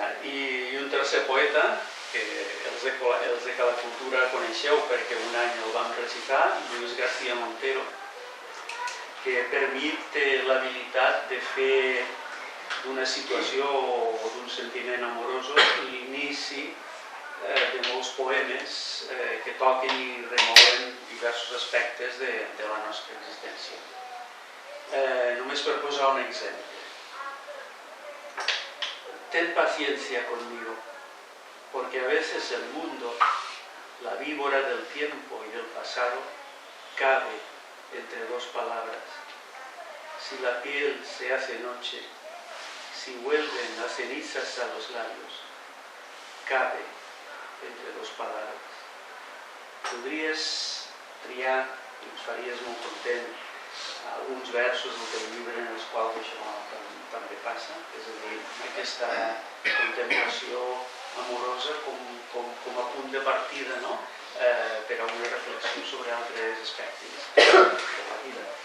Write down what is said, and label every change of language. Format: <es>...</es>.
<ca>I un tercer poeta, que els de Cada Cultura coneixeu perquè un any el vam recitar, Lluís García Montero, que per mi té l'habilitat de fer d'una situació o d'un sentiment amorós l'inici de molts poemes que toquen i remouen diversos aspectes de la nostra existència. Només per posar un exemple.</ca> <es>Ten paciencia conmigo, porque a veces el mundo, la víbora del tiempo y del pasado, cabe entre dos palabras. Si la piel se hace noche, si vuelven las cenizas a los labios, cabe entre dos palabras.</es> <ca>Podries triar, i ens faries molt content, alguns versos del teu llibre en els quals això també passa, és a dir, aquesta contemplació amorosa com a punt de partida per a una reflexió sobre altres aspectes de la vida.</ca>